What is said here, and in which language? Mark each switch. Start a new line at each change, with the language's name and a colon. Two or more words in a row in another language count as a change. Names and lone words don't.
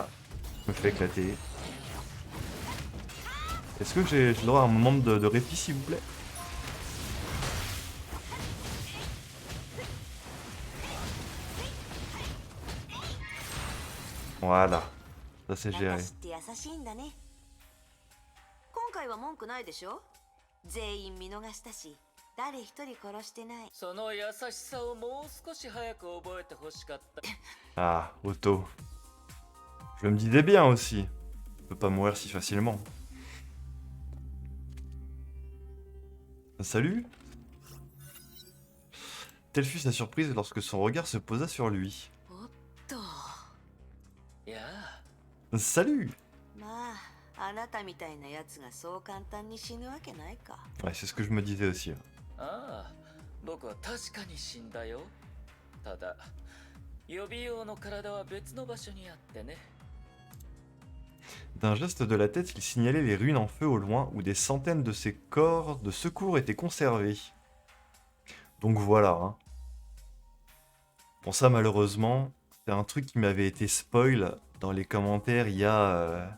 French: Je me fais éclater. Est-ce que j'ai le droit à un moment de répit s'il vous plaît? Voilà. Ça c'est
Japanese: 私
French: géré.
Japanese: って優しいんだね。今回は文句ないでしょ。全員見逃したし、誰一人殺してない。その優しさをもう少し早く覚えてほしかった。
French: Ah, Otto. Je me disais bien aussi. Je peux pas mourir si facilement. Salut. Telle fut sa surprise lorsque son regard se posa sur lui.
Japanese: おっと。いや
French: Salut.
Japanese: まあ、あなたみたいなやつがそう簡単に死ぬわけないか。
French: Ouais, c'est ce que je me disais aussi.
Japanese: ああ、僕は確かに死んだよ。ただ、予備用の体は別の場所にあってね。
French: D'un geste de la tête, il signalait les ruines en feu au loin où des centaines de ces corps de secours étaient conservés. Donc voilà. Hein. Bon ça malheureusement, c'est un truc qui m'avait été spoil dans les commentaires il y a...